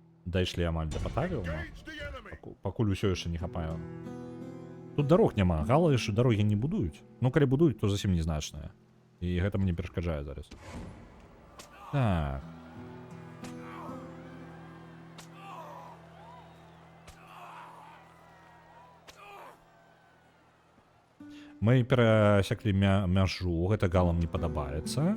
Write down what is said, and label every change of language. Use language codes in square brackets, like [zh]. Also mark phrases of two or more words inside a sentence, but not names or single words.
[be] дайшлі амаль да патавіума. [en] Engage the enemy. [be] Пакуль усё яшчэ не хапаю. Тут дарог няма, галы ж дарогі не будуюць. Ну, калі будуюць, то зусім незначныя. І гэта мне перашкаджае зараз. Так. Мы перасеклі мяжу, гэта галам не падабаецца.